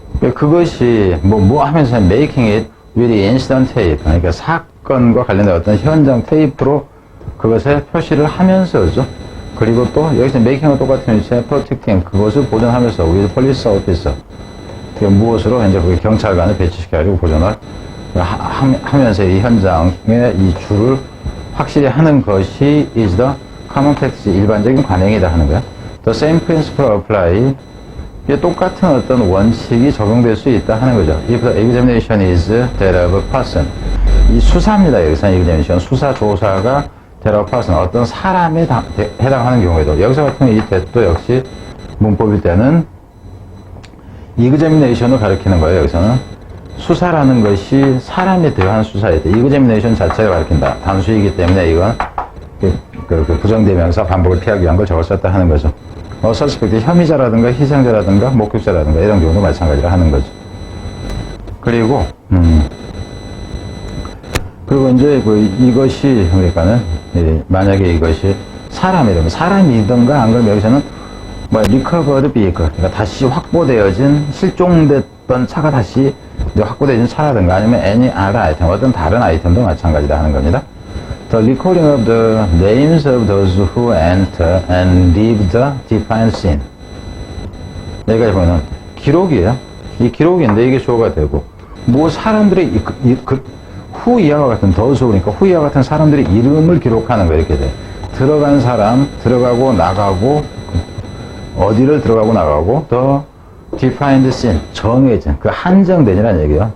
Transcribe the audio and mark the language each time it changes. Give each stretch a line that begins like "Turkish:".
Korean: 그것이 뭐 하면서
English: making it with incident tape.
Korean: 그러니까 사건과 관련된 어떤 현장 테이프로 그것에 표시를 하면서죠. 그리고 또 여기서 making과 똑같은 위치에 protecting 그것을 보존하면서
English: with police officer.
Korean: 무엇으로 이제 그 경찰관을 배치시켜가지고 보존을 하면서 이 현장에 이 줄을 확실히 하는 것이
English: is the common practice,
Korean: 일반적인 관행이다 하는 거야.
English: The same principle apply.
Korean: 이게 똑같은 어떤 원칙이 적용될 수 있다 하는 거죠.
English: If the examination is that of a person.
Korean: 이 수사입니다. 여기서 examination. 수사 조사가
English: that of a person.
Korean: 어떤 사람에 해당하는 경우에도. 여기서 같은 이 that도 역시 문법일 때는 examination을 가리키는 거예요. 여기서는. 수사라는 것이 사람에 대한 수사에 대해 examination 자체를 가리킨다. 단수이기 때문에 이건 그 부정대명사 반복을 피하기 위한 걸 저걸 썼다 하는 거죠. 서스펙트 혐의자라든가 희생자라든가 목격자라든가 이런 경우도 마찬가지로 하는 거죠. 그리고 이제 이것이 그러니까는 만약에 이것이 사람이든가 안 그러면 여기서는
English: recovered vehicle,
Korean: 그러니까 다시 확보되어진 실종됐던 차가 다시 이제 확보되어진 차라든가 아니면
English: any other item,
Korean: 어떤 다른 아이템도 마찬가지다 하는 겁니다.
English: The recording of the names of those who enter and leave the defined scene.
Korean: 여기까지 보면 기록이에요. 이 기록인데 이게 주어가 되고 뭐 사람들의 후 이하와 같은 those 그러니까 후 이하와 같은 사람들의 이름을 기록하는 거 이렇게 돼. 들어간 사람, 들어가고 나가고 어디를 들어가고 나가고
English: the defined scene,
Korean: 정해진 그 한정된이라는 얘기예요.